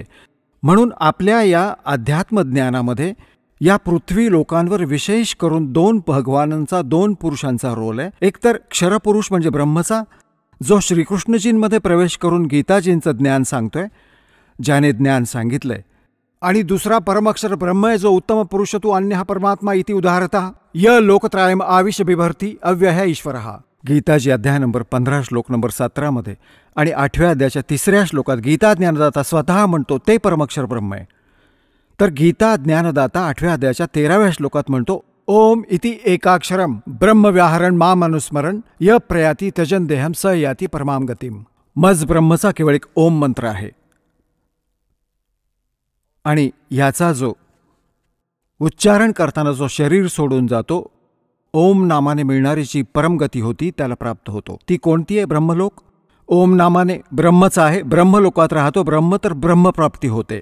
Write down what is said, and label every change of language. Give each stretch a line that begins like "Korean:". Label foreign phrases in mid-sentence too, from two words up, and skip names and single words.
Marathi: म्हणून आपल्या या अध्यात्मज्ञानामध्ये या पृथ्वी लोकांवर विशेष करून 2 भगवानांचा, 2 पुरुषांचा रोल आहे. एक तर क्षरपुरुष म्हणजे ब्रह्मचा, जो श्रीकृष्णजींमध्ये प्रवेश करून गीताजींचं ज्ञान सांगतोय, ज्याने ज्ञान सांगितलंय. आणि दुसरा परमअक्षर ब्रह्म आहे, जो
Sanskrit: उत्तम पुरुष तू अन्य हा परमात्मा इति उदाहरता य लोकत्रायम आविश बिभर्ती अव्यय ईश्वरः.
Marathi: गीताजी अध्याय नंबर 15 श्लोक नंबर 17 आणि 8व्या अध्यायाच्या 3ऱ्या श्लोकात गीता ज्ञानदाता स्वतः म्हणतो ते परमअक्षर ब्रह्म आहे. तर गीता ज्ञानदाता 8व्या अध्यायाच्या 13व्या श्लोकात म्हणतो
Sanskrit: ओम इति एकाक्षरम ब्रह्म व्याहरण माम अनुस्मरण य प्रयाती त्यजन देहम स याती परमाम गतिम.
Marathi: मज ब्रह्मचा केवळ एक ओम मंत्र आहे आणि याचा जो उच्चारण करताना जो शरीर सोडून जातो, ओम नामाने मिळणारी जी परमगती होती त्याला प्राप्त होतो. ती कोणती आहे? ब्रह्मलोक. ओम नामाने ब्रह्मच आहे, ब्रह्मलोकात राहतो ब्रह्म, तर ब्रह्मप्राप्ती होते.